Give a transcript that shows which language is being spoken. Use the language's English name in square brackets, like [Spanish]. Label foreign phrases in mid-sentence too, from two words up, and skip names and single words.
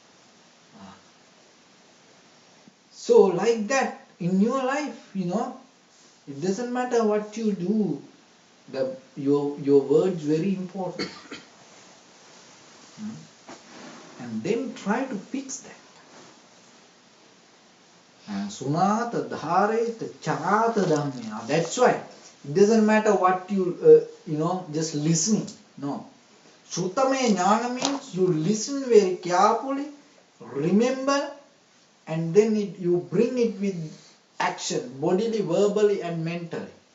[English] So like that, in your life, it doesn't matter what you do, your words very important. And then try to fix that. [Pali] Sunata dhareta charata dhammya. [English] That's why it doesn't matter what you just listening. No. [Sanskrit] श्रुतमे ज्ञान [English] means you listen very carefully, remember, and then you bring it with action, bodily, verbally, and mentally.